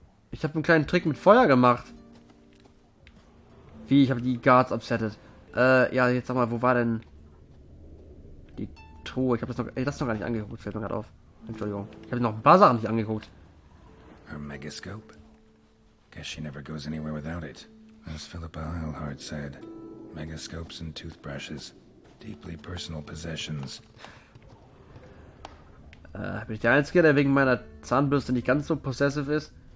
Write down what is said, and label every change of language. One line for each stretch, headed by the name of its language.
German: Ich habe einen kleinen Trick mit Feuer gemacht. Wie? Ich habe die Guards upsettet. Ja, jetzt sag mal, wo war denn die Truhe? Ich habe das noch gar nicht angeguckt, fällt mir gerade auf. Entschuldigung. Ich habe noch ein paar Sachen nicht angeguckt.
English: Her megascope? Guess she never goes anywhere without it. As Philippa Eilhart said, megascopes and toothbrushes. Deeply personal possessions.
German: Bin ich der Einzige, der wegen meiner Zahnbürste nicht ganz so possessive ist?